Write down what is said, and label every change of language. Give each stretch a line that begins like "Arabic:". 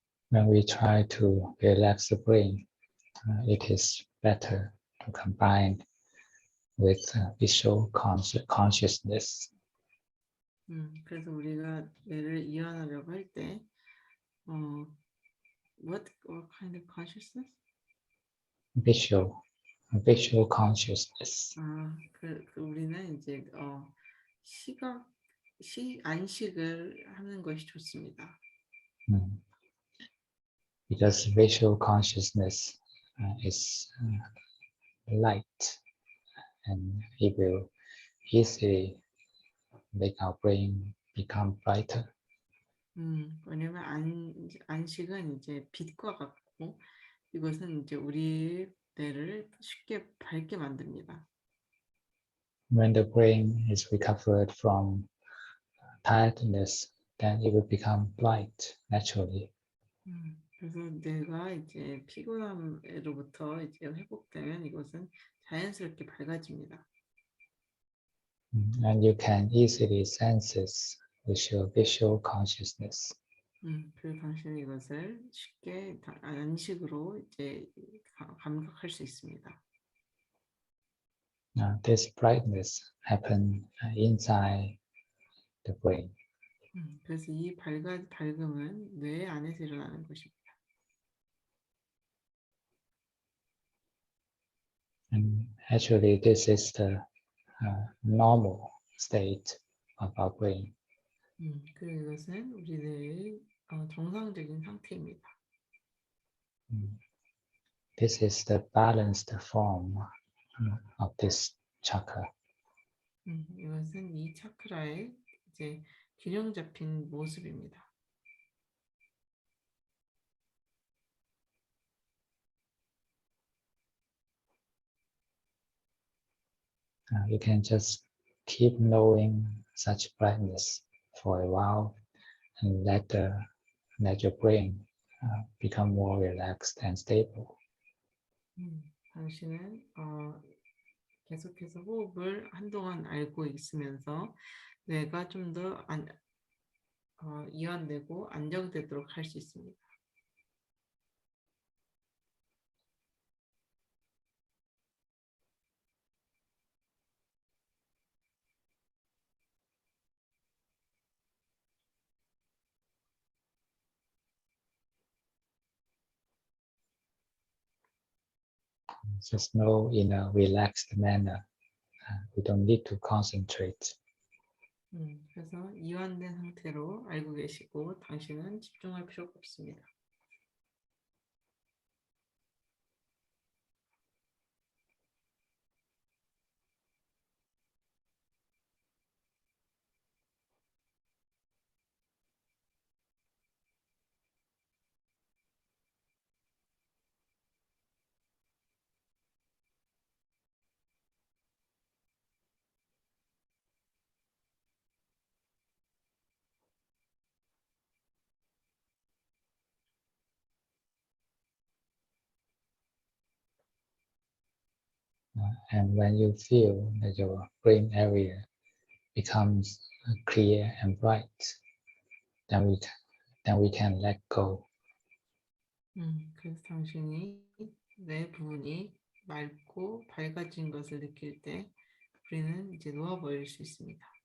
English: When we try to relax the brain, it is better to combine with visual consciousness.
Korean: 그래서 우리가 뇌를 이완하려고 할 때
English: what kind of consciousness? Visual consciousness.
Korean: 우리는 이제 시각 안식을 하는 것이 좋습니다.
English: Because visual consciousness is light, and it will easily make our brain become brighter.
Korean: 왜냐면 안식은 이제 빛과 같고 이것은 이제 우리 뇌를 쉽게 밝게 만듭니다.
English: When the brain is recovered from tiredness, then it will become bright naturally.
Korean: 그래서 뇌가 이제 피곤함으로부터 이제 회복되면 이것은 자연스럽게 밝아집니다.
English: And you can easily sense this with your visual consciousness.
Korean: 그래서 당신은 이것을 쉽게 안식으로 이제 감각할 수 있습니다.
English: This brightness happens inside the brain.
Korean: 그래서 이 밝음은 뇌 안에서 일어나는 것입니다.
English: And actually, this is the normal state of our brain.
Korean: 그리고 이것은 우리 뇌의 정상적인 상태입니다.
English: This is the balanced form of this chakra.
Korean: 이것은 이 차크라의 이제 균형 잡힌 모습입니다.
English: You can just keep knowing such brightness for a while and let your brain become more relaxed and stable.
Korean: 당신은 계속해서 호흡을 한동안 알고 있으면서 뇌가 좀 더 이완되고 안정되도록 할 수 있습니다.
English: Just know in a relaxed manner. We don't need to concentrate.
Korean: 그래서 이완된 상태로 알고 계시고 당신은 집중할 필요가 없습니다.
English: And when you feel that your brain area becomes clear and bright, then we can let go.
Korean: 그래서 당신이 뇌 부분이 맑고 밝아진 것을 느낄 때 우리는 이제 놓아버릴 수 있습니다.